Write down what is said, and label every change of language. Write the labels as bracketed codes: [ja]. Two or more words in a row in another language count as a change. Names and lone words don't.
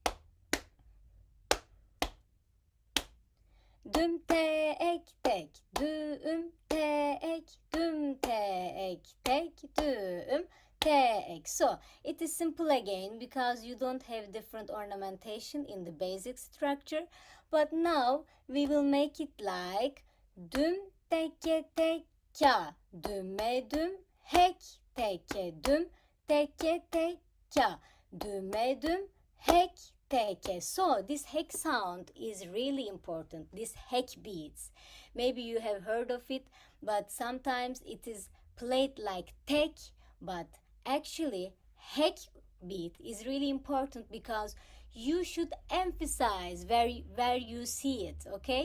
[en] Düm tek tek, düm tek, düm tek tek, düm tek. So it is simple again because you don't have different ornamentation in the basic structure. But now we will make it like düm teke tek ka, düme düm hek teke düm teke tek ka, düme düm hek teke. So this hek sound is really important, this hek beats. Maybe you have heard of it, but sometimes it is played like tek, but actually hek beat is really important because you should emphasize where you see it, okay?